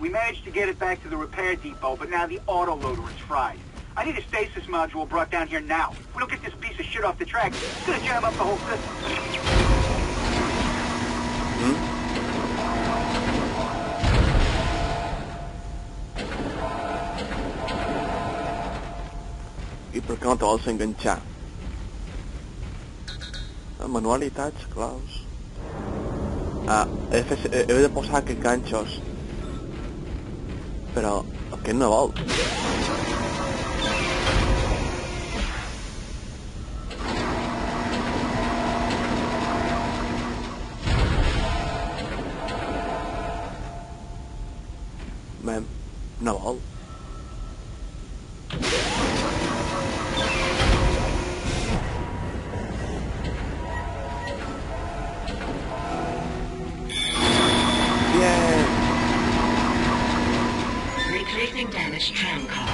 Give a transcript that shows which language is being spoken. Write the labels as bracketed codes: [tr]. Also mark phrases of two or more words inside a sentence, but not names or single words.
[en] We managed to get it back to the repair depot, but now the autoloader is fried. I need a stasis module brought down here now. If we don't get this piece of shit off the track, it's gonna jam up the whole system. [ca] I per què no te vols enganxar? Manualitats, claus... he de posar aquests ganxos. Però aquest no vol. No vol. [en] Replacing damaged tram car.